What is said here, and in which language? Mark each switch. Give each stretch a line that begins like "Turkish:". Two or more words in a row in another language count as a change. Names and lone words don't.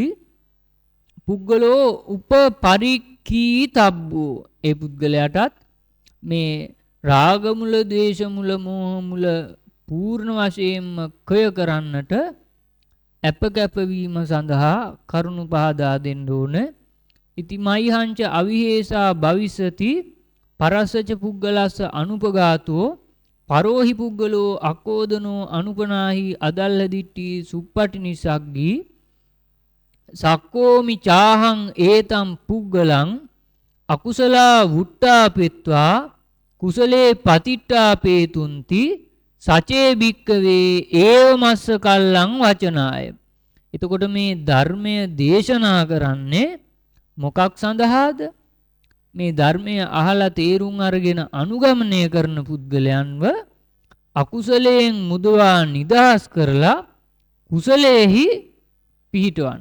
Pali: පුද්ගලෝ උපපරික්ඛීතබ්බෝ
Sinhala: ඒ පුද්ගලයාටත් මේ රාගමුල ද්වේෂමුල මෝහමුල පූර්ණ වශයෙන්ම කය කරන්නට අප කැපවීම සඳහා කරුණු පහදා දෙන්න ඕනේ.
Pali: ඉති මයිහංච අවිහෙසා භවිසති පරස්සච පුද්ගලස්ස අනුපගාතෝ පරෝහි පුද්ගලෝ අකෝදනෝ අනුපනාහි අදල්ල දිට්ටි සුප්පටිනිසග්ගී සක්කෝමි චාහං ඒතම් පුද්ගලං අකුසලා වුට්ටාපෙත්වා කුසලේ පතිට්ටාපේතුන්ති සචේ භික්කවේ ඒව මස්ස කල්ලං වචනාය.
Sinhala: එතකොට මේ ධර්මය දේශනා කරන්නේ මොකක් සඳහාද? මේ ධර්මය අහලා තේරුම් අරගෙන අනුගමනය කරන පුද්ගලයන්ව අකුසලයෙන් මුදවා නිදහස් කරලා කුසලයේහි පිහිටවන්න.